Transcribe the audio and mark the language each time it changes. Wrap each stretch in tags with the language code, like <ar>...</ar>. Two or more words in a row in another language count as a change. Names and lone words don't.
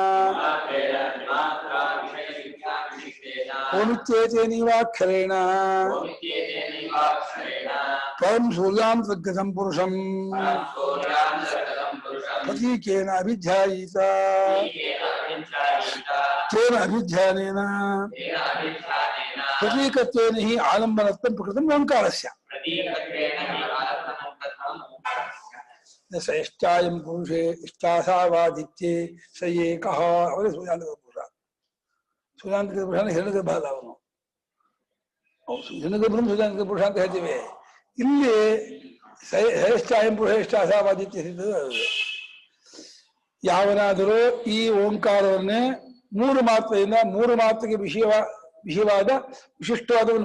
<sa>ಓಮಿತ್ಯೇತೇನೈವಾಕ್ಷರೇಣ ಪರಂ ಸೂರ್ಯಾಂತರ್ಗತಂ ಪುರುಷಂ ಪ್ರತೀಕೇನ ಅಭಿಧ್ಯಾಯೀತ ತೇನ ಅಭಿಧ್ಯಾನೇನ ಪ್ರತೀಕತ್ವೇನ ಹಿ ಆಲಂಬನತ್ವಂ ಪ್ರಕೃತಂ ಓಂಕಾರಸ್ಯ. ಸ ಎಷ್ಟಾಯಂ ಪುರುಷೇ ಇಷ್ಟಾಸಾವಾದಿತ್ಯೇ ಸ ಏಕಃ.</sa> <kn>ಅವರೇ ಸೂರ್ಯಾಂತರ್ಗತ ಪುರುಷ. ಸೂರ್ಯಾಂತರ್ಗತ ಪುರುಷ ಹಿರಣ್ಯಗರ್ಭ ಅಲ್ಲ ಅವನು. ಹಿರಣ್ಯಗರ್ಭನು ಸೂರ್ಯಾಂತರ್ಗತ ಪುರುಷ ಅಂತ ಹೇಳ್ತೀವಿ.</kn> <sa>ಇಲ್ಲಿ ಶ್ರೇಷ್ಠಾಯಂ ಪುರುಷ ಇಷ್ಟಾಸಾವಾದಿತ್ಯ.</sa> <kn>ಯಾವನಾದರೂ ಈ ಓಂಕಾರವನ್ನೇ 3 ಮಾತ್ರೆಯಿಂದ 3 ಮಾತ್ರೆಗೆ ವಿಷಯವಾದ ವಿಶಿಷ್ಟವಾದ ಒಂದು</kn>